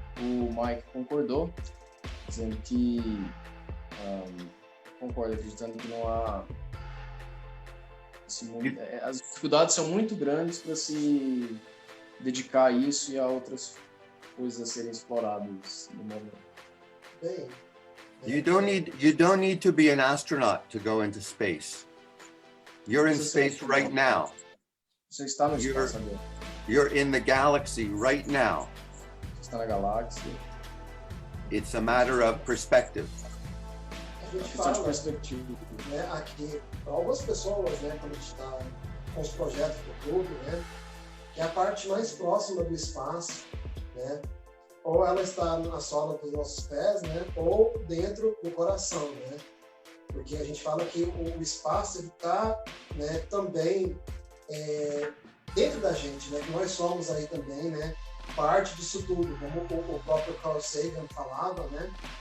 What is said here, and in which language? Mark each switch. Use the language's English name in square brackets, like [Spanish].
[Portuguese] O Mike concordou, dizendo que concorda, acreditando que não há as dificuldades são muito grandes para se dedicar a isso e a outras coisas a serem exploradas no momento. Bem, [English] You don't need to be an astronaut to go into space. You're in space right now. [Portuguese] Você está no espaço agora. [English] You're in the galaxy right now. [Portuguese] Você está na galáxia. [English] It's a matter of perspective. [Portuguese] a gente Questão de fala, perspectiva. né, aqui, para algumas pessoas, né, quando a gente está com os projetos do clube, né, que é a parte mais próxima do espaço, né, ou ela está na sola dos nossos pés, né, ou dentro do coração, né, porque a gente fala que o espaço está, né, também dentro da gente, né, que nós somos aí também, né, parte disso tudo, como o próprio Carl Sagan falava, né.